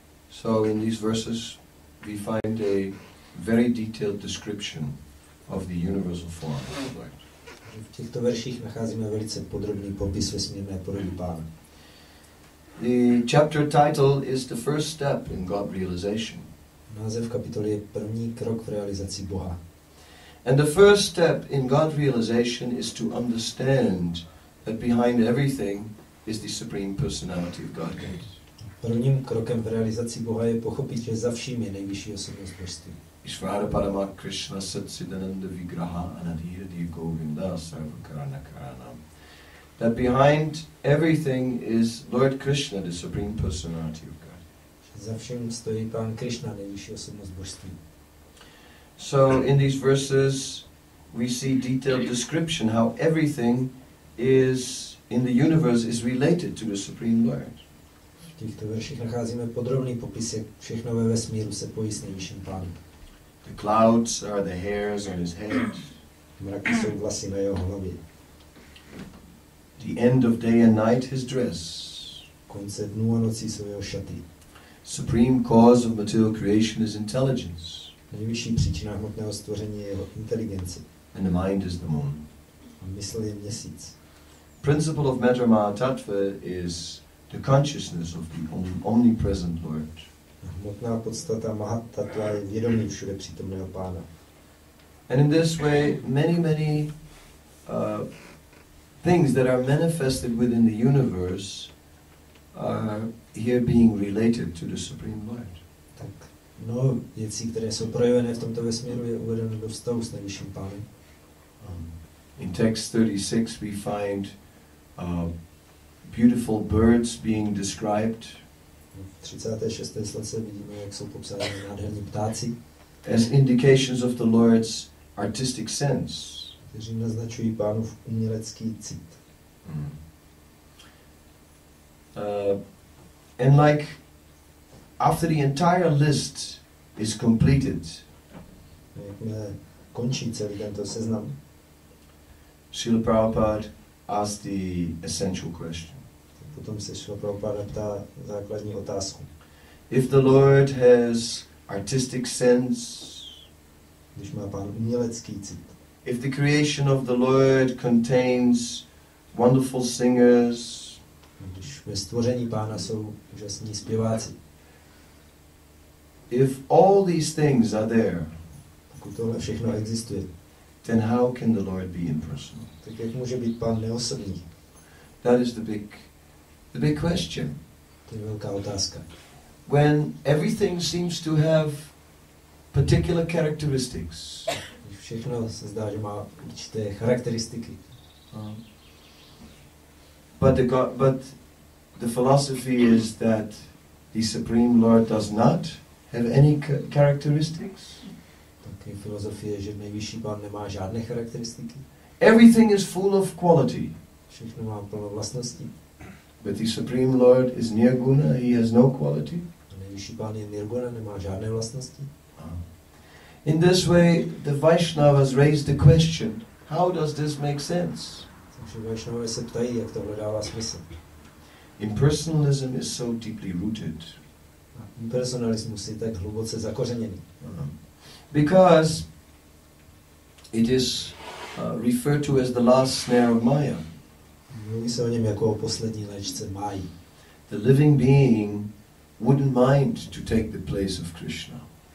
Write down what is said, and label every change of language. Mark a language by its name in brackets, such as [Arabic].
[English] So in these verses we find a very detailed description of the universal form of the Lord. [Czech] V těchto verších nacházíme velice podrobný popis vesmírné podoby pána. [English] The chapter title is the first step in God realization. [Czech] Název kapitoly je první krok v realizaci Boha. [English] And the first step in God realization is to understand that behind everything is the Supreme Personality of Godhead. [Czech] Prvním krokem v realizaci Boha je pochopit, že za vším je nejvyšší osobnost božství. [Sanskrit] Ishvara Parama Krishna Satsidananda Vigraha Anadhiradi Govinda Sarvakarana Karanam. [English] That behind everything is Lord Krishna, the Supreme Personality of God. [Czech] Za vším stojí Pán Krishna, nejvyšší osobnost božství. [English] So in these verses we see detailed description how everything is in the universe is related to the Supreme Lord. [Czech] V těchto verších nacházíme podrobný popis, jak všechno ve vesmíru se pojí s nejvyšším pánem. [English] The clouds are the hairs on his head. [Czech] Mraky jsou vlasy na jeho hlavě. [English] The end of day and night his dress. [Czech] Konce dnů a nocí jsou jeho šaty. [English] Supreme cause of material creation is intelligence. [Czech] Nejvyšší příčina hmotného stvoření je jeho inteligence. [English] And the mind is the moon. [Czech] A mysl je měsíc. [English] Principle of Metta Mahatattva is the consciousness of the omnipresent Lord. [Czech] Hmotná podstata Mahatattva je vědomí všude přítomného pána. [English] And in this way, many things that are manifested within the universe are here being related to the Supreme Lord. [Czech] Tak mnoho věcí, které jsou projevené v tomto vesmíru, je uvedeno do vztahu s nejvyšším pánem. [English] In text 36 we find beautiful birds being described. [Czech] V 36. sloce vidíme, jak jsou popsány nádherní ptáci, [English] as indications of the Lord's artistic sense. [Czech] kteří naznačují pánův umělecký cit. [English] And like after the entire list is completed, [Czech] Jakmile končí celý tento seznam, [English] Srila Prabhupada asked the essential question. [Czech] potom se Srila Prabhupada ptá základní otázku. [English] If the Lord has artistic sense, [Czech] Když má pán umělecký cit, [English] if the creation of the Lord contains wonderful singers, [Czech] když ve stvoření pána jsou úžasní zpěváci, [English] if all these things are there, [Czech] pokud tohle všechno existuje, [English] then how can the Lord be impersonal? [Czech] tak jak může být pán neosobní? [English] That is the big question. [Czech] To je velká otázka. [English] When everything seems to have particular characteristics, [Czech] Když všechno se zdá, že má určité charakteristiky, [English] but the philosophy is that the Supreme Lord does not have any characteristics. [Czech] tak je filozofie, že nejvyšší pán nemá žádné charakteristiky. [English] Everything is full of quality. [Czech] Všechno má plno vlastností. [English] But the Supreme Lord is nirguna, he has no quality. [Czech] A nejvyšší pán je nirguna, nemá žádné vlastnosti. [English] In this way, the Vaishnavas raised the question, how does this make sense? [Czech] Takže Vaishnavové se ptají, jak tohle dává smysl. [English] Impersonalism is so deeply rooted. [Czech] A impersonalismus je tak hluboce zakořeněný. [English] Because it is referred to as the last snare of Maya. [Czech] Mluví se o něm jako o poslední léčce máji. [English] The living being wouldn't mind to take the place of Krishna.